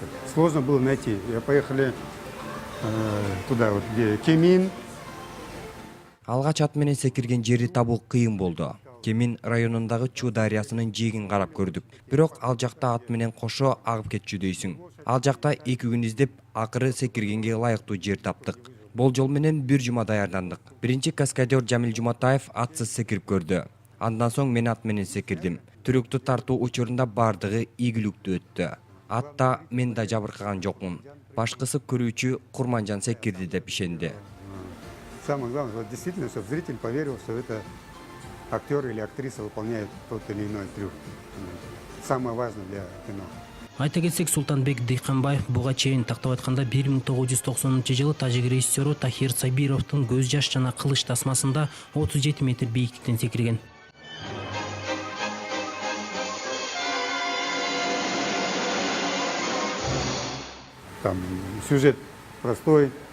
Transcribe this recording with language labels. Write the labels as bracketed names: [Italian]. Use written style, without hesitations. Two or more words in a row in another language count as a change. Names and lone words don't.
[Russian] Сложно было найти. Я поехали туда, вот, где Кемин. [Kyrgyz] Алгач ат менен секирген жерди табуу кыйын болду. Кемин районундагы Чу дарыясынын жээгин карап көрдүк. Бирок ал жакта ат менен кошо агып кетчү дейсиң. Ал жакта 2 күн издеп, акыры секиргенге ылайыктуу жер таптык. Болжол менен 1 жума даярдандык. Биринчи каскадер Жамил Жуматаев атсыз секирип көрдү. Андан соң мен ат менен секирдим. Трюкту тартуу учурунда бардыгы ийгиликтүү өттү. Атта мен да жабыркаган жокмун. Башкысы көрүүчү Курманжан секирди деп ишенди. [Russian] Самое главное, вот действительно, чтобы зритель поверил, что это актер или актриса выполняет тот или иной трюк. Самое важное для кино. [Kyrgyz] Айта кетсек, Султанбек Дыйканбаев буга чейин тактап айтканда 1990-жылы тажик режиссеру Тахир Сабировдун Көз жаш жана Кылыч тасмасында 37 метр бийиктиктен секирген. [Russian] Там сюжет простой.